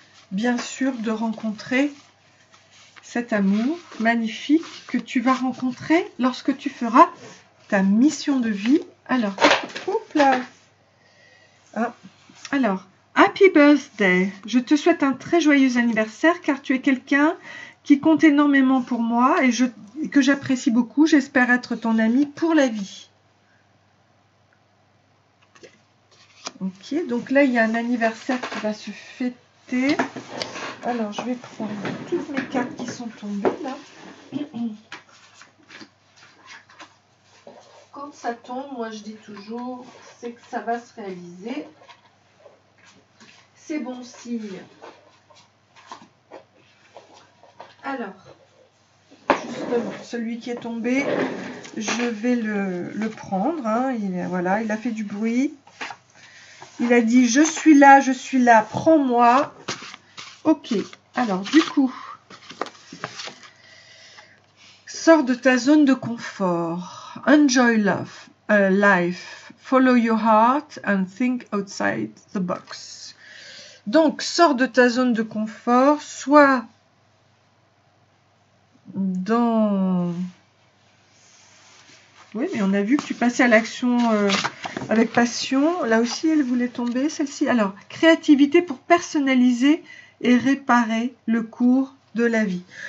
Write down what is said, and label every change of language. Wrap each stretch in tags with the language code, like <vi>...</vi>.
<fr>Bien sûr, de rencontrer cet amour magnifique que tu vas rencontrer lorsque tu feras ta mission de vie. Alors, oups là. Ah, alors,</fr> <en>happy birthday.</en> <fr>Je te souhaite un très joyeux anniversaire car tu es quelqu'un qui compte énormément pour moi et que j'apprécie beaucoup. J'espère être ton ami pour la vie. Ok, donc là, il y a un anniversaire qui va se fêter. Alors, je vais prendre toutes mes cartes qui sont tombées là. Quand ça tombe, moi je dis toujours, c'est que ça va se réaliser. C'est bon signe. Alors, justement, celui qui est tombé, je vais le prendre. Hein. Voilà, il a fait du bruit. Il a dit, je suis là, prends-moi. Ok, alors du coup, sors de ta zone de confort.</fr> <en>Enjoy life. Follow your heart and think outside the box.</en> <fr>Donc, sors de ta zone de confort, soit dans... Oui, mais on a vu que tu passais à l'action avec passion. Là aussi, elle voulait tomber, celle-ci. Alors, créativité pour personnaliser et réparer le cours de la vie.</fr>